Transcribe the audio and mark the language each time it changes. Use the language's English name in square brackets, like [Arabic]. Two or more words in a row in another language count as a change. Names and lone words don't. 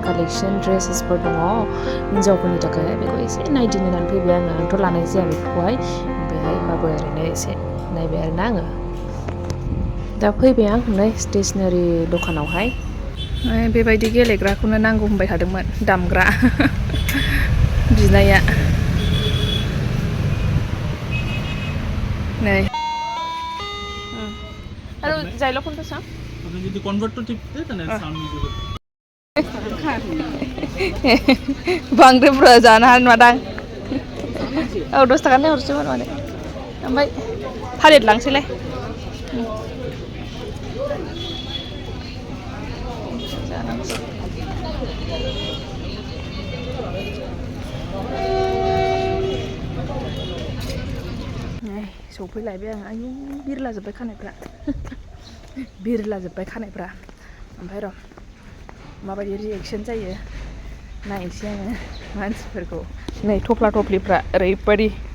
[Bodo] कालेक्सन ड्रेसेसफोर दङ हिन्जावफोरनि थाखाय बेखौ एसे नायदिंनो होननानै फैबाय आंथ' लानाय जाया बेफोरखौहाय ओमफ्रायहाय होमबाबो ओरैनो एसे नायबाय आरोना आङो दा फैबाय आं नै स्टेसनारि दखानावहाय बेबायदि गेलेग्राखौनो नांगौ होनबाय थादोंमोन दामग्रा बिनाया नै आरो जायला कोणतं सांग [Bangla] আপনি যদি কনভার্টর টিপতে তাহলে সাউন্ড মিউজিক হতো [Bodo] बांद्राय बुरजा जानो हानाय नङादां औ 10 थाखानि हरसैमोन माने ओमफ्राय थालिर लांसैलाय सौफैलायबाय आं आयु बिरलाजोब्बाय खानायफ्रा बिरलाजोब्बाय ओमफ्राय र' माबायदि रिएक्सन जायो नायनोसै आङो मानसिफोरखौ नै थफ्ला थफ्लिफ्रा ओरैबायदि